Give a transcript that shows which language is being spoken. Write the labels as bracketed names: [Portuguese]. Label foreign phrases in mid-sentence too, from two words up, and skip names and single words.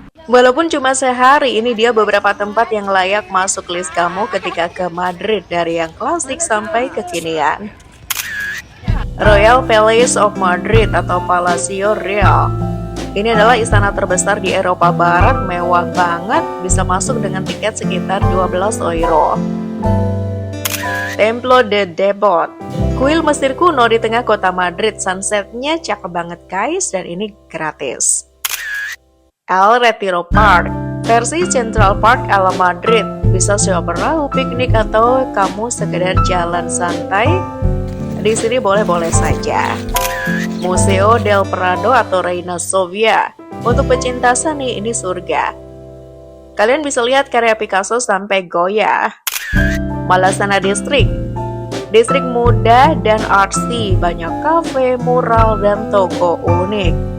[Indonesian] Walaupun cuma sehari, ini dia beberapa tempat yang layak masuk list kamu ketika ke Madrid, dari yang klasik sampai kekinian. Royal Palace of Madrid atau Palacio Real. Ini adalah istana terbesar di Eropa Barat, mewah banget, bisa masuk dengan tiket sekitar 12 euro. Templo de Debod, kuil Mesir kuno di tengah kota Madrid, sunsetnya cakep banget guys, dan ini gratis. El Retiro Park, versi Central Park ala Madrid, bisa sewa perahu, piknik, atau kamu sekedar jalan santai. Di sini boleh-boleh saja. Museo del Prado atau Reina Sofia, untuk pecinta seni ini surga. Kalian bisa lihat karya Picasso sampai Goya. Malasana District, distrik muda dan artsy, banyak kafe, mural, dan toko unik.